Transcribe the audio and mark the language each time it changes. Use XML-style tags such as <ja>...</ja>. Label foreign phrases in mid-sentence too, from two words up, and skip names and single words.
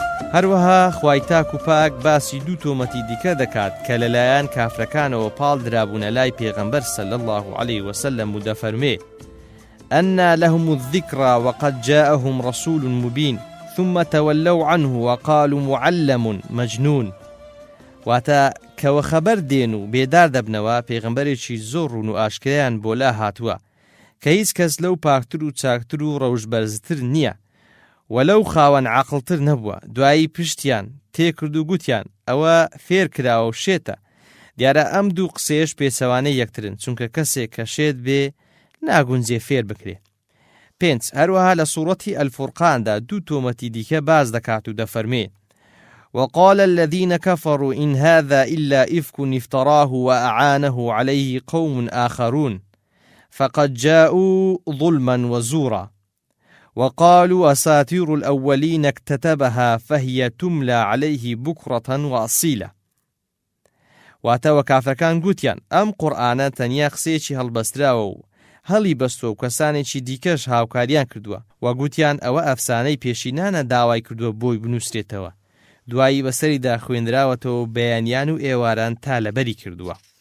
<ckb>هەروەها خوای تاک و پاک باسی دوو تۆمەتی دیکە دەکات کە لەلایەن کافرەکانەوە پاڵ درابوونە لای پێغەمبەر</ckb> <ar>صلی الله عليه وسلم</ar> <ckb>و دەفەرمێ</ckb> <ar>أنى لهم الذكرى وقد جاءهم رسول مبين ثم تولوا عنه وقالوا معلم مجنون.</ar> <ckb>واتە کەوە خەبەر دێن و بێدار دەبنەوە پێغەمبەرێکی زۆر ڕوون و ئاشکرایان بۆ لا هاتووە کە هیچ کەس لەو پاکتر و چاکتر و ڕەوشبەرزتر نییە وەلەو خاوەن عاقڵتر نەبووە. دوایی پشتیان تێکرد و گوتیان ئەوە فێر کراوە و شێتە. دیارە ئەم دوو قسەیەش پێچەوانەی یەکترن چونکە کەسێک کە شێت بێ ناگونجێ فێر بکرێ. 5. هەروەها لە سوورەتی ئەلفورقاندا دوو تۆمەتی دیکە باز دەکات و دەفەرمێ</ckb> <ar>وقال الذين كفروا إن هذا إلا إفك افتراه وأعانه عليه قوم آخرون فقد جاءوا ظلما وزورا وقالوا أساطير الأولين اكتتبها فهي تملى عليه بكرة وأصيلا.</ar> <ckb>واتەوە کافرەکان گوتیان ئەم قورئانە تەنیا قسەیەکی هەڵبەستراوە و هەڵی بەستۆ و کەسانێکی دیکەش هاوکاریان کردووە و گوتیان ئەوە ئەفسانەی پێشینانە داوای کردووە بۆی بنووسرێتەوە دوایی بەسەریدا خوێندراوەتەوە بەیانیان و ئێواران تا لەبەری کردووە.</ckb>